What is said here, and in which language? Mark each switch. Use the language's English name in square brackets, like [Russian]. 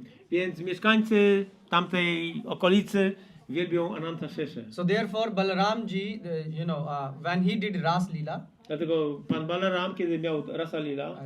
[Polish] Więc mieszkańcy tamtej okolicy wielbią Ananta Shesze. [English] So therefore Balaramji, when he did Ras Leela, [Polish] Dlatego pan Balaram, kiedy miał Rasa Lila,